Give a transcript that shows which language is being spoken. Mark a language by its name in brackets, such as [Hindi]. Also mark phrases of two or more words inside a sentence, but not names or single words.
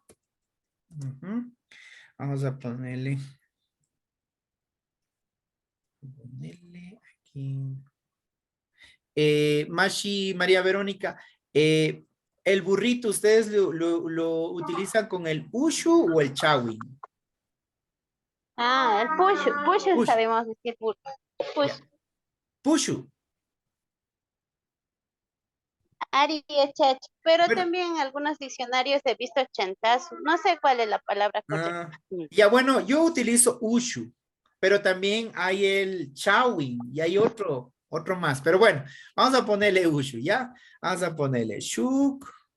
[Spanish] Ujú. Vamos a ponerle aquí. Mashi, María Verónica, El burrito, ¿ustedes lo utilizan con el ushu o el chawin? Ah, el push Push, sabemos decir push. Push. ya. Pushu. Ari y chach, pero Bueno, también en algunos diccionarios he visto chantazo. No sé cuál es la palabra correcta. ya bueno, yo utilizo ushu, pero también hay el chawin y hay otro más. Pero bueno, vamos a ponerle ushu, ¿ya? Vamos a ponerle shuk,